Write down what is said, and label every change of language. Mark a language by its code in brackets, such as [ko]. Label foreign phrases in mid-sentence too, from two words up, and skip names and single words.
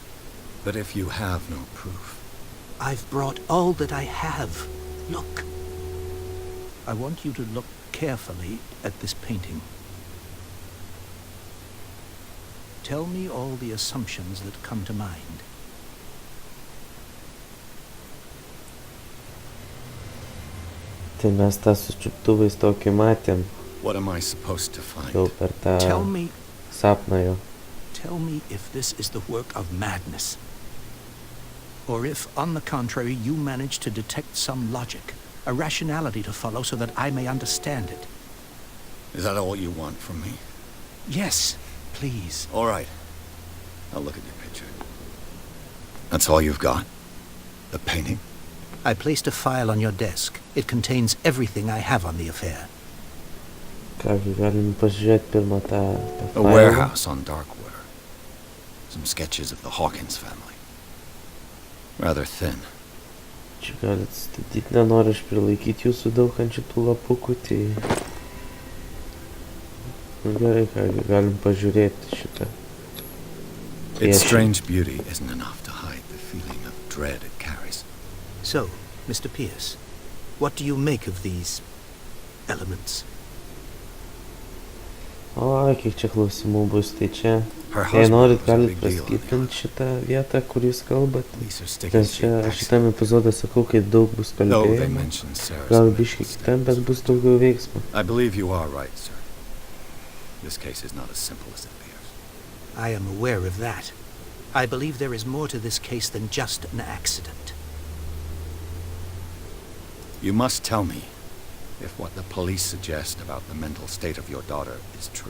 [en] But if you have no proof... I've brought all that I have. Look. I want you to look carefully at this painting. Tell me all the assumptions that come to mind. [lt] Tai mes tą su čiuptuvais tokį matėm. [en] What am I supposed to find? [lt] jau per tą sapną jo. [en] Tell me if this is the work of madness. Or if, on the contrary, you manage to detect some logic, a rationality to follow so that I may understand it. Is that all you want from me? Yes, please. All right. I'll look at your picture. That's all you've got? The painting? I placed a file on your desk. It contains everything I have on the affair. [lt] Kągi, galim pažiūrėti pirmą tą [en] A [lt] failą. [en] warehouse on Darkwater. Some sketches of the Hawkins family. Rather thin. [lt] Čia galit statyti, nenoriu aš prilaikyti jūsų daug ant šitų lapukų, tai... Nu gerai, kągi, galim pažiūrėti šitą. [en] Its strange beauty isn't enough to hide the feeling of dread it carries. So, Mr. Pierce, what do you make of these elements? [lt] O, kiek čia klausimų bus, tai čia... [en] Her [lt] Jei [en] husband [lt] norit, [en] was a [lt] galit [en] big deal in the [lt] paskaitinti šitą vietą, kur jūs kalbat. [en] Police are sticking [lt] Nes čia [en] to [lt] šitam epizode sakau, kai daug bus [en] No, they [lt] kalbėjimo. [en] mentioned Sarah's [lt] Gal [en] mental [lt] biškai kitam, [en] state. [lt] bet bus daugiau veiksmo. [en] I believe you are right, sir. This case is not as simple as it appears. I am aware of that. I believe there is more to this case than just an accident. You must tell me if what the police suggest about the mental state of your daughter is true.